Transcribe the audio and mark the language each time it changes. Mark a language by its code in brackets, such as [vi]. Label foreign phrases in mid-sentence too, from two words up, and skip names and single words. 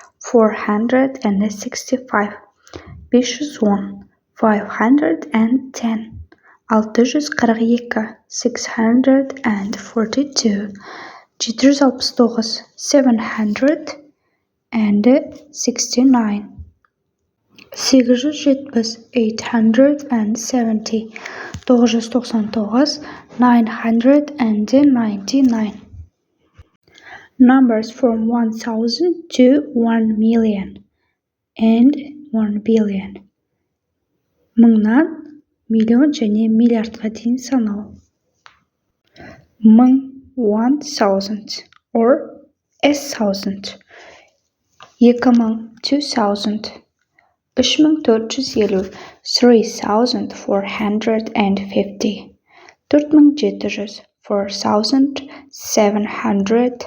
[en] 465, 510, 510, 642, 642, 769, 769, 870, 870, 999, 999. Numbers from 1000 to 1 million and 1 billion. [kk] Мыңнан миллион және миллиардқа дейін санау. [en] Мың, 1000 or a thousand. 2000, 2000. 3450, 3450. 4700, 4700.